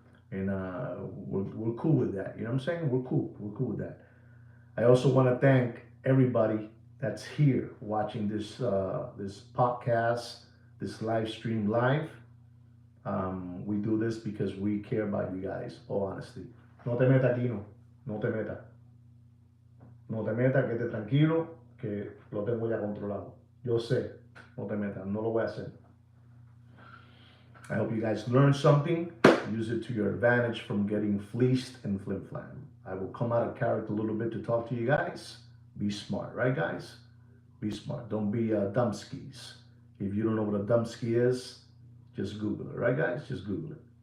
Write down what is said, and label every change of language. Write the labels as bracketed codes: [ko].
[en] And we're cool with that. You know what I'm saying? We're cool with that. I also want to thank everybody that's here watching this this podcast, this live stream live. We do this because we care about you guys, all honesty. [es] No te meta, Kino. No te meta. No te meta, quédate tranquilo, que lo tengo ya controlado. Yo sé. No te meta. No lo voy a hacer. [en] I hope you guys learned something. Use it to your advantage from getting fleeced and flim-flam. I will come out of character a little bit to talk to you guys. Be smart, right, guys? Be smart. Don't be dumbskis. If you don't know what a dumbski is, just Google it, right, guys? Just Google it.